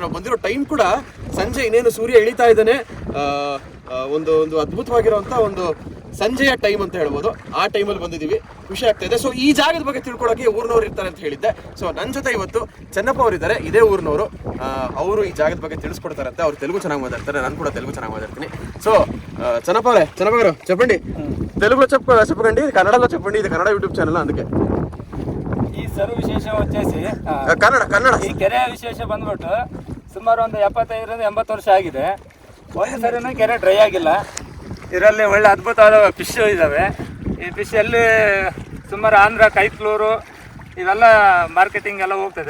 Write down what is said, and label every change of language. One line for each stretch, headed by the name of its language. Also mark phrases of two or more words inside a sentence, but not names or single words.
Kannada: ನಾವು ಬಂದಿರೋ ಟೈಮ್ ಕೂಡ ಸಂಜೆ, ಇನ್ನೇನು ಸೂರ್ಯ ಇಳಿತಾ ಇದ್ದಾನೆ. ಒಂದು ಅದ್ಭುತವಾಗಿರೋಂಥ ಒಂದು ಸಂಜೆಯ ಟೈಮ್ ಅಂತ ಹೇಳ್ಬೋದು. ಆ ಟೈಮಲ್ಲಿ ಬಂದಿದ್ದೀವಿ, ಖುಷಿ ಆಗ್ತಾ ಇದೆ. ಸೊ ಈ ಜಾಗದ ಬಗ್ಗೆ ತಿಳ್ಕೊಳ್ಳೋಕೆ ಊರಿನವ್ರು ಇರ್ತಾರೆ ಅಂತ ಹೇಳಿದ್ದೆ. ಸೊ ನನ್ನ ಜೊತೆ ಇವತ್ತು ಚೆನ್ನಪ್ಪ ಅವರು ಇದ್ದಾರೆ, ಇದೇ ಊರಿನವರು. ಅವರು ಈ ಜಾಗದ ಬಗ್ಗೆ ತಿಳಿಸ್ಕೊಡ್ತಾರಂತೆ. ಅವ್ರು ತೆಲುಗು ಚೆನ್ನಾಗಿ ಮಾತಾಡ್ತಾರೆ, ನಾನು ಕೂಡ ತೆಲುಗು ಚೆನ್ನಾಗಿ ಮಾತಾಡ್ತೀನಿ. ಸೊ ಚೆನ್ನಪ್ಪ ಅವರು చెప్పండి.
Telugu: తెలుగులో చెప్పకండి, ఇది కన్నడలో చెప్పండి. ఇది కన్నడ యూట్యూబ్ ఛానల్, అందుకే
Kannada: ಈ ಸರು ವಿಶೇಷ వచ్చేసి ಕನ್ನಡ ಈ ಕೆರೆಯ ವಿಶೇಷ ಬಂದ್ಬಿಟ್ಟು ಸುಮಾರು ಒಂದು 75ರಿಂದ 80 ವರ್ಷ ಆಗಿದೆ. ಒಂದು ಸರಿನೂ ಕೆರೆ ಡ್ರೈ ಆಗಿಲ್ಲ. ಇದರಲ್ಲಿ ಒಳ್ಳೆ ಅದ್ಭುತವಾದ ಫಿಶ್ ಇದ್ದಾವೆ. ಈ ಫಿಶ್ ಎಲ್ಲಿ ಸುಮಾರು ಆಂಧ್ರ, ಕೈಕ್ಲೂರು ಇವೆಲ್ಲ ಮಾರ್ಕೆಟಿಂಗ್ ಎಲ್ಲ ಹೋಗ್ತದೆ.